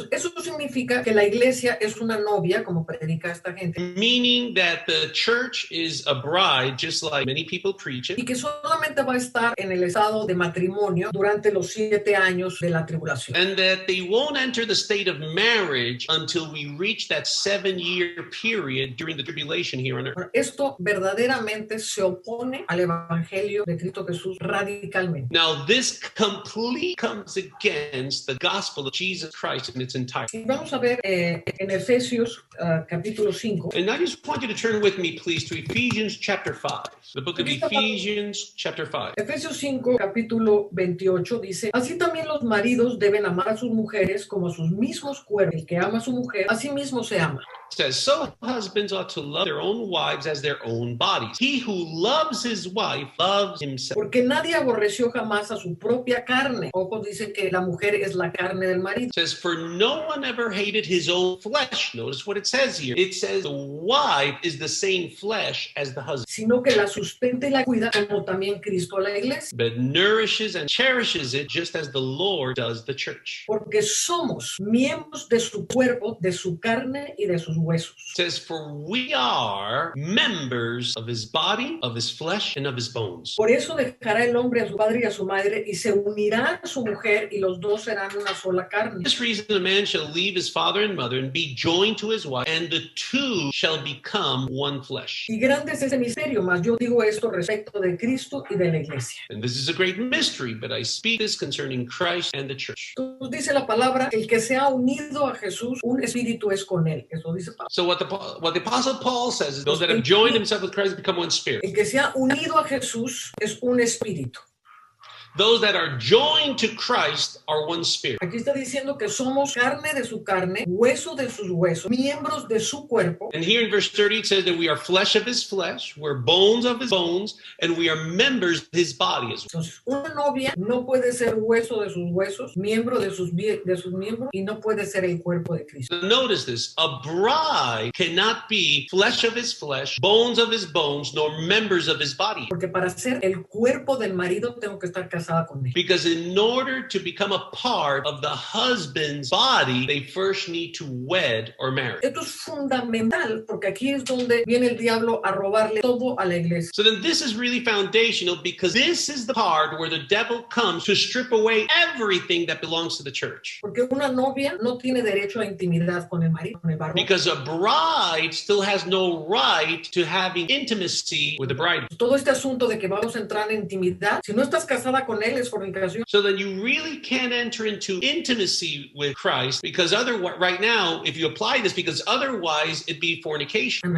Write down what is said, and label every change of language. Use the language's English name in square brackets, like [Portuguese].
[Spanish] Entonces, eso significa que la iglesia es una novia, como predica esta gente, [English] Meaning that the church is a bride, just like many people preach it, [Spanish] y que solamente va a estar en el estado de matrimonio durante los 7 años de la tribulación. [English] and that they won't enter the state of marriage until we reach that 7-year period during the tribulation here on earth. [Spanish] Ahora, esto verdaderamente se opone al evangelio de Cristo Jesús radicalmente. [English] Now, this completely comes against the gospel of Jesus Christ in its entirety. [Spanish] Y vamos a ver en Efesios capítulo 5. [English] And I just want you to turn with me, please, to Ephesians chapter 5. The book of Ephesians chapter 5. [Spanish] Efesios 5, capítulo 28 dice: así también los maridos deben amar a sus mujeres como a sus mismos cuerpos. El que ama a su mujer, a sí mismo se ama. [English] It says, so husbands ought to love their own wives as their own bodies. He who loves his wife loves himself. [Spanish] Porque nadie aborreció jamás a su propia carne. Ojo, dice que la mujer es la carne del marido. [English] It says, for no one ever hated his own flesh. Notice what it says here. It says the wife is the same flesh as the husband, [Spanish] Sino que la sustenta y la cuida, como también Cristo a la iglesia. [English] but nourishes and cherishes it just as the Lord does the church. [Spanish] Porque somos miembros de su cuerpo, de su carne y de sus huesos. [English] It says, for we are members of his body, of his flesh, and of his bones. [Spanish] Por eso dejará el hombre a su padre y a su madre y se unirá a su mujer y los dos serán una sola carne. [English] For this reason, a man shall leave his father and mother and be joined to his wife, and the two shall become one flesh. [Spanish] Y grande es ese misterio, mas yo digo esto respecto de Cristo y de la iglesia. [English] And this is a great mystery, but I speak this concerning Christ and the church. [Spanish] Entonces dice la palabra, el que se ha unido a Jesús, un espíritu es con él. Eso dice Pablo. [English] So what the Apostle Paul says is those that have joined himself with Christ become one spirit. [Spanish] El que se ha unido a Jesús es un espíritu. [English] Those that are joined to Christ are one spirit. [Spanish] Aquí está diciendo que somos carne de su carne, hueso de sus huesos, miembros de su cuerpo. [English] And here in verse 30 it says that we are flesh of his flesh, we're bones of his bones, and we are members of his body as well. [Spanish] Entonces, una novia no puede ser hueso de sus huesos, miembro de sus miembros, y no puede ser el cuerpo de Cristo. [English] Now notice this, a bride cannot be flesh of his flesh, bones of his bones, nor members of his body. [Spanish] Porque para ser el cuerpo del marido tengo que estar casada con él. [English] Because in order to become a part of the husband's body, they first need to wed or marry. [Spanish] Esto es fundamental porque aquí es donde viene el diablo a robarle todo a la iglesia. [English] So then this is really foundational because this is the part where the devil comes to strip away everything that belongs to the church. [Spanish] Porque una novia no tiene derecho a intimidad con el marido, con el varón. [English] Because a bride still has no right to having intimacy with the bride. [Spanish] Todo este asunto de que vamos a entrar en intimidad, si no estás casada con él es fornicación. [English] So then you really can't enter into intimacy with Christ because otherwise, right now, if you apply this, because otherwise it'd be fornication.